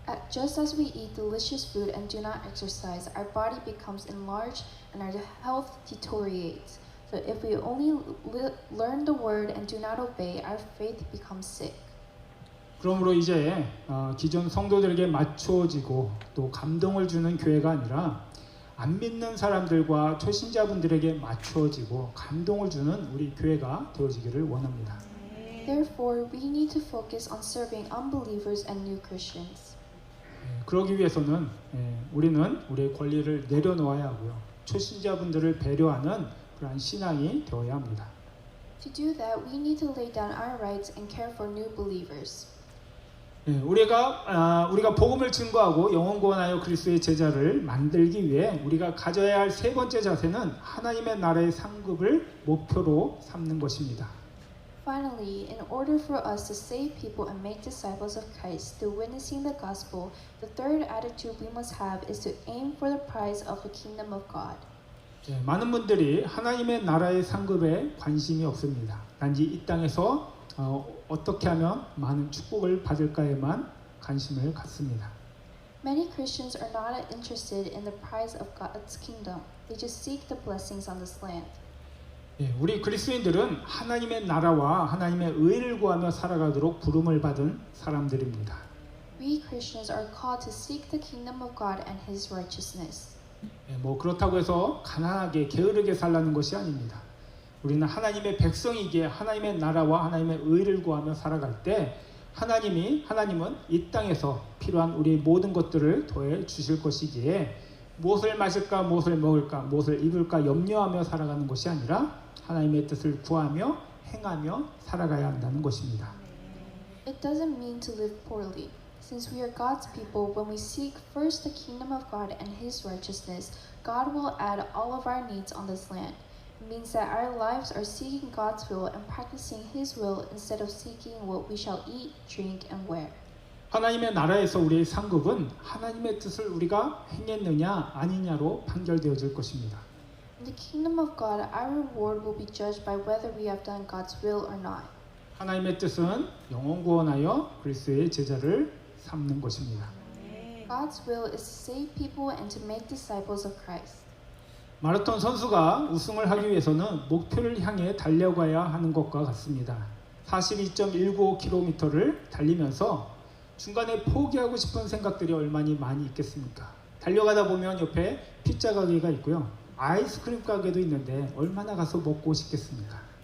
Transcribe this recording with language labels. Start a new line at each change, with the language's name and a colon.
English: Just as we eat delicious food and do not exercise, our body becomes enlarged and our health deteriorates. So if we only learn the word and do not obey, our faith becomes sick.
Korean: 그러므로 이제 기존 성도들에게 맞춰지고 또 감동을 주는 교회가 아니라 안 믿는 사람들과 초신자분들에게 맞춰지고 감동을 주는 우리 교회가 되어지기를 원합니다.
English: Therefore, we need to focus on serving unbelievers and new Christians.
Korean: 그러기 위해서는 우리는 우리의 권리를 내려놓아야 하고요, 초신자분들을 배려하는 그러한 신앙이 되어야 합니다.
English: To do that, we need to lay down our rights and care for new believers.
Korean: 우리가 복음을 증거하고 영혼 구원하여 그리스도의 제자를 만들기 위해 우리가 가져야 할 세 번째 자세는 하나님의 나라의 상급을 목표로 삼는 것입니다.
English: Finally, in order for us to save people and make disciples of Christ through witnessing the gospel, the third attitude we must have is to aim for the prize of the kingdom of God.
Korean: 많은 분들이 하나님의 나라의 상급에 관심이 없습니다. 단지 이 땅에서 어떻게 하면 많은 축복을 받을까에만 관심을 갖습니다.
English: Many Christians are not interested in the prize of God's kingdom. They just seek the blessings on this land.
Korean: 우리 그리스도인들은 하나님의 나라와 하나님의 의를 구하며 살아가도록 부름을 받은 사람들입니다.
English: We Christians are called to seek the kingdom of God and His righteousness.
Korean: 그렇다고 해서 가난하게 게으르게 살라는 것이 아닙니다. 우리는 하나님의 백성이기에 하나님의 나라와 하나님의 의를 구하며 살아갈 때 하나님은 이 땅에서 필요한 우리 모든 것들을 더해 주실 것이기에 무엇을 마실까, 무엇을 먹을까, 무엇을 입을까 염려하며 살아가는 것이 아니라 하나님의 뜻을 구하며 행하며 살아가야 한다는 것입니다.
English: It doesn't mean to live poorly. Since we are God's people, when we seek first the kingdom of God and His righteousness, God will add all of our needs on this land. It means that our lives are seeking God's will and practicing His will instead of seeking what we shall eat, drink, and wear.
Korean: 하나님의 나라에서 우리의 상급은 하나님의 뜻을 우리가 행했느냐 아니냐로 판결되어질 것입니다.
English: In the kingdom of God, our reward will be judged by whether we have done God's will or not.
Korean: 하나님의 뜻은 영혼 구원하여 그리스도의 제자를 삼는 것입니다.
English: God's will is to save people and to make disciples of Christ.
Korean: 마라톤 선수가 우승을 하기 위해서는 목표를 향해 달려가야 하는 것과 같습니다. 42.195km를 달리면서 중간에 포기하고 싶은 생각들이 얼마나 많이 있겠습니까? 달려가다 보면 옆에 피자 가게가 있고요, 아이스크림 가게도 있는데 얼마나 가서 먹고 싶겠습니까?